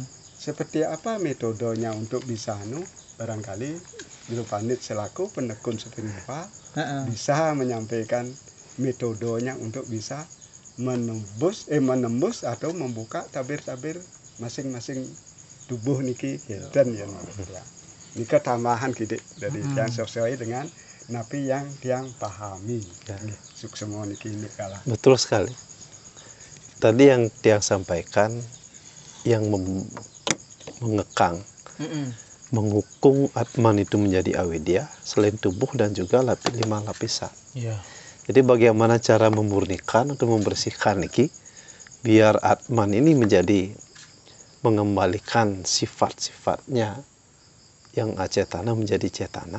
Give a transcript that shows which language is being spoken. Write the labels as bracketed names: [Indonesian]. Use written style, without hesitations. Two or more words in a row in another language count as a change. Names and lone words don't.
[Indonesian] Seperti apa metodenya untuk bisa barangkali Guru Pandit selaku penekun spiritual Heeh. bisa menyampaikan metodenya untuk bisa menembus atau membuka tabir-tabir masing-masing tubuh niki dan ya. Nika tambahan kidik dari yang sesuai dengan napi yang pahami. Ya. [Balinese] Suksemo niki kalah. [Indonesian] Betul sekali. Tadi yang dia sampaikan yang mengekang, Mm-mm. menghukum Atman itu menjadi awidya selain tubuh dan juga 5 lapisan. Iya. Jadi bagaimana cara memurnikan atau membersihkan niki biar Atman ini menjadi mengembalikan sifat-sifatnya yang acetana menjadi cetana.